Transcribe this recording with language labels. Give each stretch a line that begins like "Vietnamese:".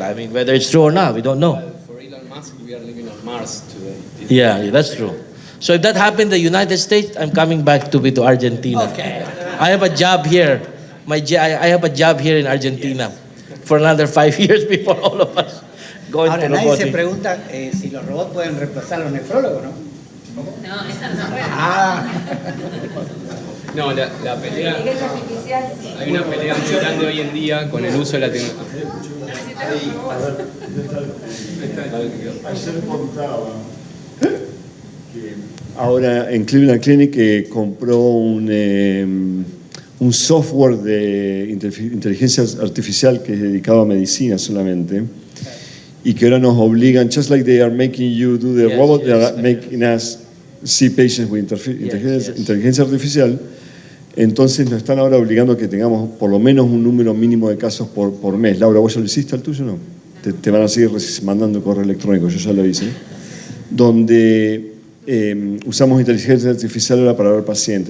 English: I mean, whether it's true or not, we don't know. For Elon Musk, we are living on Mars today. Yeah, that's true. So if that happened in the United States, I'm coming back to Argentina. Okay. I have a job here. I have a job here in Argentina for another 5 years before all of us go into
Spanish: Ahora, nadie se pregunta si los robots pueden reemplazar a los nefrólogos, ¿no? No, esa no es. Ah, No, la pelea, Inteligencia artificial, sí. hay una pelea muy grande hoy en día con el uso de la tecnología. Ayer contaba que ahora en Cleveland Clinic compró un software de inteligencia artificial que es dedicado a medicina solamente y que ahora nos obligan,
English: just like they are making you do the Yes, robot, yes, they are making us see patients with
Spanish: inteligencia artificial. Entonces nos están ahora obligando a que tengamos por lo menos un número mínimo de casos por mes. Laura, ¿vos ya lo hiciste al tuyo o no? Te van a seguir mandando correo electrónico, yo ya lo hice. Donde usamos inteligencia artificial ahora para ver pacientes.